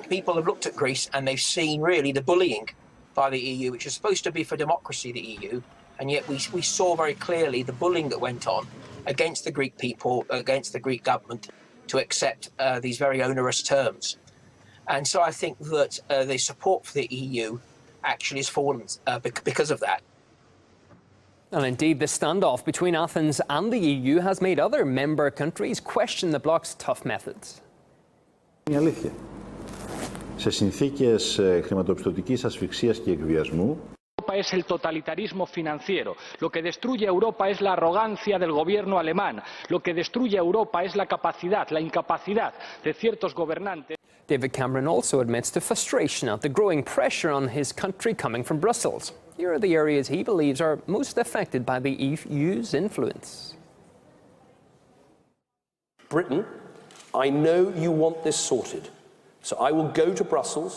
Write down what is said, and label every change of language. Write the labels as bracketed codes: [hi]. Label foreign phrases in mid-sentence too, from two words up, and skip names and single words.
[en] People have looked at Greece and they've seen really the bullying by the EU, which is supposed to be for democracy, the EU, and yet we saw very clearly the bullying that went on against the Greek people, against the Greek government, to accept these very onerous terms. And so I think that the support for the EU actually has fallen because of that. And indeed, the standoff between Athens and the EU has made other member countries question the bloc's tough methods. [el] Είναι αλήθεια. Σε συνθήκες χρηματοπιστωτικής ασφυξίας και εκβιασμού, [es] es el totalitarismo financiero. Lo que destruye a Europa es la arrogancia del gobierno alemán. Lo que destruye a Europa es la capacidad, la incapacidad de ciertos gobernantes. [en] David Cameron also admits to frustration at the growing pressure on his country coming from Brussels. Here are the areas he believes are most affected by the EU's influence. Britain, I know you want this sorted, so I will go to Brussels.